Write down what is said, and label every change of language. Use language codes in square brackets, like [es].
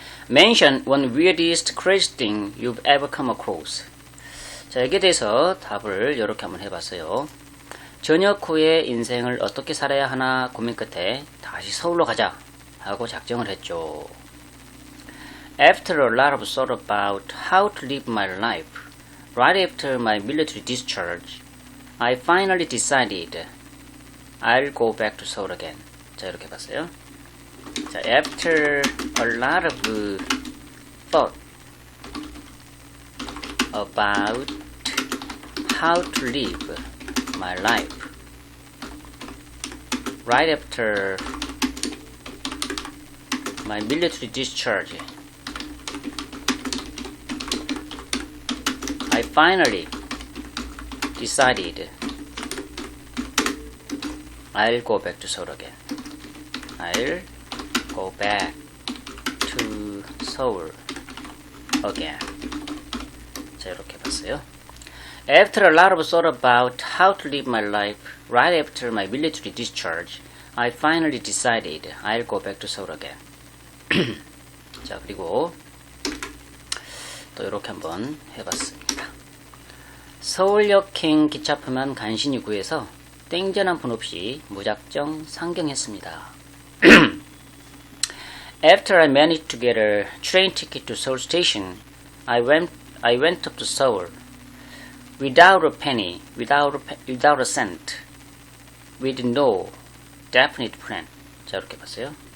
[en] Mention one weirdest, craziest thing you've ever come across. [ko] 자, 여기에 대해서 답을 이렇게 한번 해봤어요. 전역 후에 인생을 어떻게 살아야 하나 고민 끝에 다시 서울로 가자 하고 작정을 했죠. [en] After a lot of thought about how to live my life, right after my military discharge, I finally decided I'll go back to Seoul again. [ko] 자, 이렇게 봤어요. [en] 자, after a lot of thought about how to live my life, right after my military discharge, I finally decided I'll go back to Seoul again. I'll go back to Seoul again. [ko] 자, 이렇게 봤어요. [en] After a lot of thought about how to live my life right after my military discharge, I finally decided I'll go back to Seoul again. [ko] 자, 그리고 또 이렇게 한번 해봤습니다. 서울역행 기차표만 간신히 구해서 땡전 한 푼 없이 무작정 상경했습니다. [en] After I managed to get a train ticket to Seoul Station, I went up to Seoul without a penny, without a cent, with no definite plan. [ko] 자, 이렇게 봤어요.